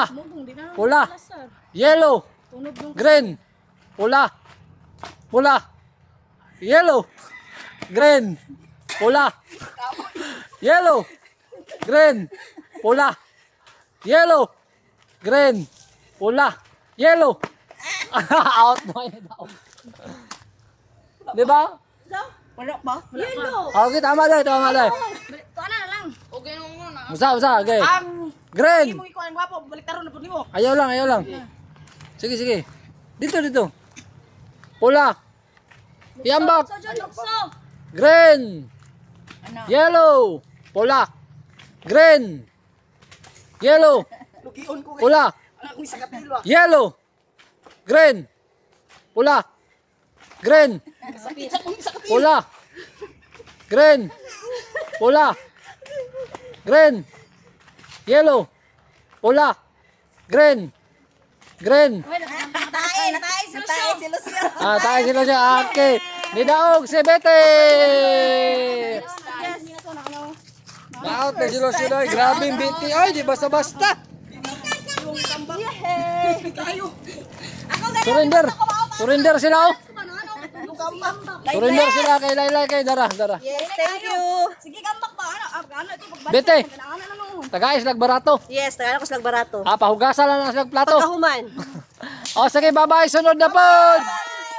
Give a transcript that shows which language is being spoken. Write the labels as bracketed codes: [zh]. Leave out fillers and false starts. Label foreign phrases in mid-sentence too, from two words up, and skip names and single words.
[en] Pula. Yellow. Green. [ceb] Pula. Pula. Yellow. [en] Green. Pula. Yellow. Green. Pula. Yellow. [ceb] Green. Pula. Yellow. Out mo yun daw. Di ba? Wala ba? Yellow. Okay, tama lang. Ito na lang. Okay na. Usa. Okay. Ang Green. mo ikaw ang gwapo, balik taron na po nimo. Ayaw lang. Sige. Dito. Pula. Iambak. Green. [en] Yellow. Pula. Green. Yellow. Pula. Yellow. Green. Pula. Green. [ceb] Pula. Green. [en] Pula. Green. Yellow. [ceb] Pula. Green. Natay si Lucio. Tayo sila siya. Okay. Nidaog si Bete. Out na sila sila. Grabe yung Bete. Ay, di basta-basta. Surrender sila oh. Surrender sila kay Laylay kay Dara. [en] Yes, thank you. [ceb] Sige, gambak pa. Ano ito? Bete. Tagais lag barato. Yes, tagala ko slag barato. Pahugasan lang ang slag plato. Pagkahuman. O sige, bye-bye. Sunod na po.